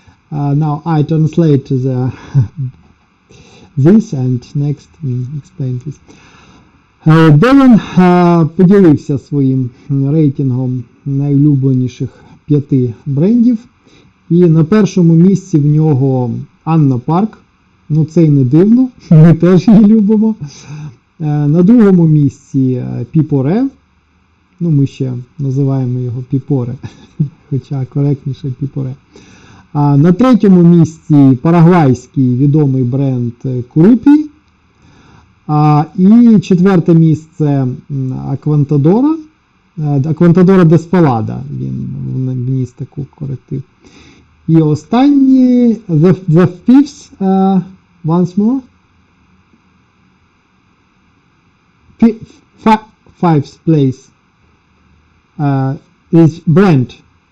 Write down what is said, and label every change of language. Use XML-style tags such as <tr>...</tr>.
<en>Now I translate this and next explain this.</en> <uk>Девін поділився своїм рейтингом найулюбленіших 5 брендів. І на першому місці в нього Анна Парк. Ну, це й не дивно, ми теж її любимо. На другому місці Піпоре. Ну, ми ще називаємо його Піпоре, хоча коректніше Піпоре. На третьому місці парагвайський відомий бренд Крупі. І четверте місце Аквантадора. Аквантадора Деспалада, він вніс таку коректив. І останній,</uk> <en>the fifth, once more. Fifth place is brand.</en>